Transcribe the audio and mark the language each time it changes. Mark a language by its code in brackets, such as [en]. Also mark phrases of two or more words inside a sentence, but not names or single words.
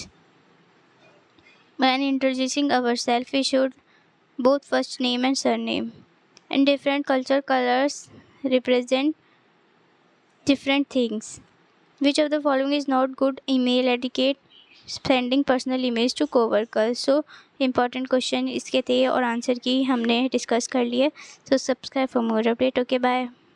[en] When introducing ourselves, we should both first name and surname. And different culture colors represent different things. Which of the following is not good email etiquette? Sending personal emails to coworkers. So important question [hi] इसके थे और आंसर की हमने डिस्कस कर लिए. [en] So subscribe for more update. Okay, bye.